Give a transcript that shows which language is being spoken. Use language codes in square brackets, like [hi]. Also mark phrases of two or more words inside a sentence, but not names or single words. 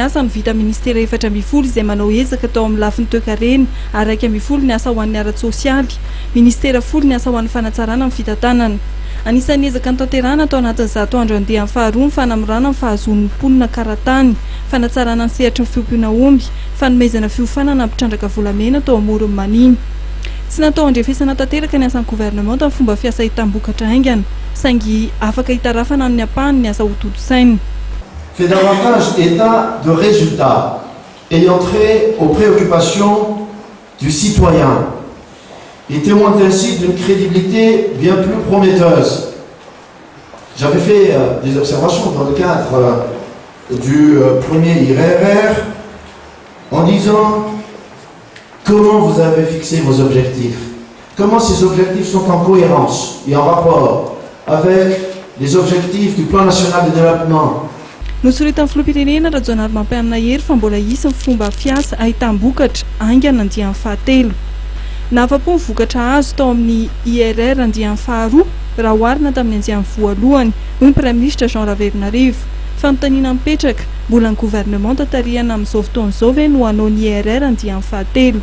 [mg] asa ny vita ministera 4 izay manao ezaka tao amin'ny lafiny toekarena ary 1 ny asa ho an'ny ara sosialy ministera 10 ny asa ho an'ny fanatsarana amin'ny fitatanana anisan'ny ezaka ny tanterahana atao anatin'ny zato andro andehan'ny faharoa ny fanamorana ny fahazon'ny mponina karatany fanatsarana ny sehatra ny fiompiana omby fanomezana fiofanana mpitrandraka volamena tao amorony maniny tsy natao andrefesana tanteraka ny asan'ny gouvernemanta amin'ny fomba fiasa hitam-bokatra aingana saingy afaka hitarafana amin'ny ampahany ny asa hototo-saina [fr] fait davantage état de résultats ayant trait aux préoccupations du citoyen et témoigne ainsi d'une crédibilité bien plus prometteuse. J'avais fait des observations dans le cadre du premier IRR en disant comment vous avez fixé vos objectifs, comment ces objectifs sont en cohérence et en rapport avec les objectifs du plan national de développement. [mg] Nosorita amin'ny filoham-pirenena Rajoanary Mampianina hery fa mbola isy ny fomba fiasa ahitam-bokatra aingana andian'ny fahatelo. Nafa-po ny vokatra azo tao amin'ny IRR andian'ny faharoa raha oharina tamin'ny andian'ny voalohany hoy ny Prime Ministre Jean Ravevinarivo fanontaniana mipetraka mbola ny gouvernemanta tarihana amin'izao fotoana izao ve no hanao ny IRR andian'ny fahatelo.